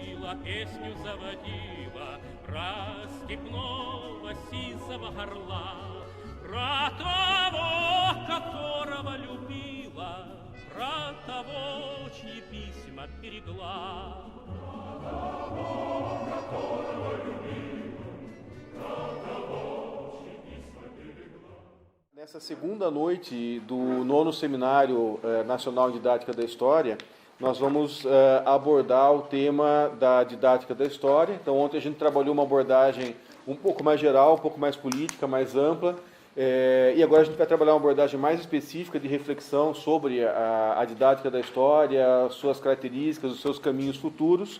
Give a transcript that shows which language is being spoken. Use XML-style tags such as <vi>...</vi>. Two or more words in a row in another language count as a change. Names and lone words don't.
<ru>песню заводила про степного сизого горла, про того, которого любила, про того, чьи письма берегла. Про того, которого любила, про того, чьи письма берегла.</ru> <pt>Nessa segunda noite do nono Seminário Nacional de Didática da História, nós vamos abordar o tema da didática da história. Então, ontem a gente trabalhou uma abordagem um pouco mais geral, um pouco mais política, mais ampla. E agora a gente vai trabalhar uma abordagem mais específica de reflexão sobre a didática da história, suas características, os seus caminhos futuros.</pt>